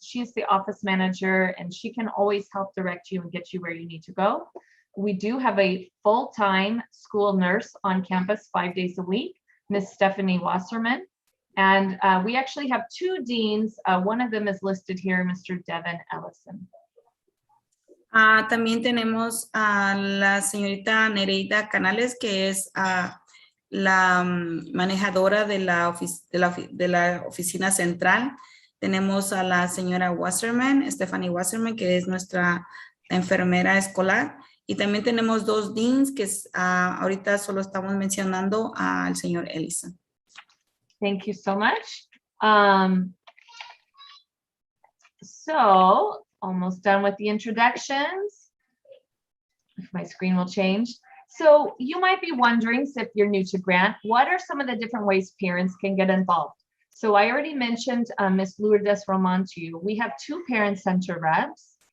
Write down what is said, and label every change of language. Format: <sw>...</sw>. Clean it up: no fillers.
<en>She's the office manager, and she can always help direct you and get you where you need to go. We do have a full-time school nurse on campus 5 days a week, Miss Stephanie Wasserman. And we actually have two deans. One of them is listed here, Mr. Devin Ellison.</en> <es>También tenemos a la señorita Nereida Canales, que es la manejadora de la oficina central. Tenemos a la señora Wasserman, Stephanie Wasserman, que es nuestra enfermera escolar. Y también tenemos dos deans que ahorita solo estamos mencionando al señor Ellison.</es> <en>Thank you so much. So almost done with the introductions. If my screen will change. So you might be wondering, if you're new to Grant, what are some of the different ways parents can get involved? So I already mentioned Ms. Lourdes Roman to you. We have two parent center reps.</en>